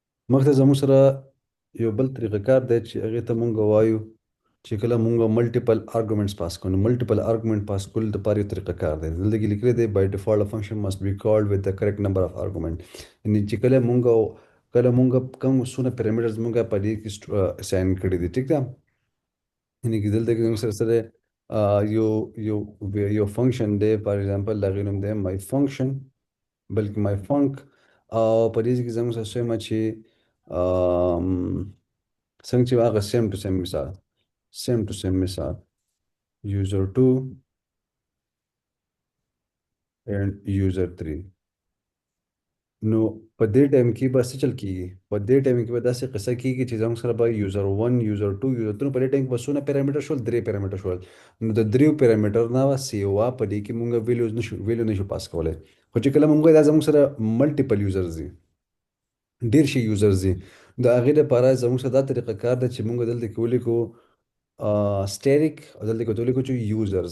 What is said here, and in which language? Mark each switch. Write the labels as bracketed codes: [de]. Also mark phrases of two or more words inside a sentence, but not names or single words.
[ps] مخته زموږ سره یو بل طریقه کار دی چې هغې ته مونږ وایو چې کله مونږ [en] multiple arguments [ps] پاس کوو. نو [en] multiple argument [ps] پاس کول د پاره یو طریقه کار دی. دلته کې لیکلی دی [en] by default function must be called with the correct number of argument. [ps] یعنی چې کله مونږ کوم څونه پیرامیټرز مونږ په دې کې اساین کړي دي، ټیک ده. یعنی چې دلته کې زموږ سره سره یو یو یو فنکشن دی، [en] for example [ps] د هغې نوم دی [en] my function, [ps] بلکې [en] my func. [ps] او په دې کې زموږ سره څه چې آم، څنګه چې هغه [en] same to same [ps] مثال [en] user 2 and user 3. [ps] نو په دې ټایم کې به څه چل کېږي؟ په دې ټایم کې به داسې قصه کېږي چې زموږ سره به [en] user 1 user 2 user 3 [ps] په دې ټایم کې به څونه پیرامیټر شول؟ 3 پیرامیټر شول. نو د دریو پیرامیټر نه سیوا په دې کې مونږ ویلیو نشو پاس کولی. خو چې کله مونږ دا زموږ سره [en] multiple users [ps] دي، ډیر شي یوزرز دي، د هغې لپاره زموږ سره دا طریقه کار ده چې مونږ دلته کې ولیکو سټیریک، او دلته کې ورته ولیکو چې یوزرز.